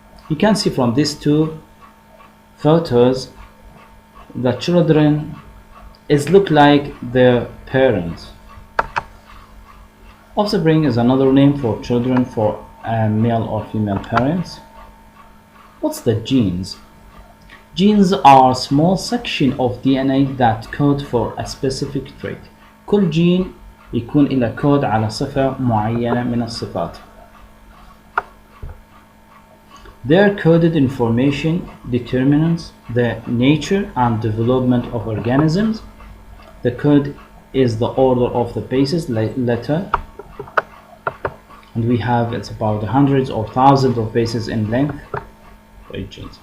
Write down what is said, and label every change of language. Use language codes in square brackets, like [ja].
[en] You can see from these two photos, the children look like their parents. Offspring is another name for children for male or female parents. What's the genes? Genes are small section of DNA that code for a specific trait. [ar] كل جين يكون إلى كود على صفة معينة من الصفات. [en] Their coded information determines the nature and development of organisms. The code is the order of the bases letter, and we have it's about hundreds or thousands of bases in length for each gene.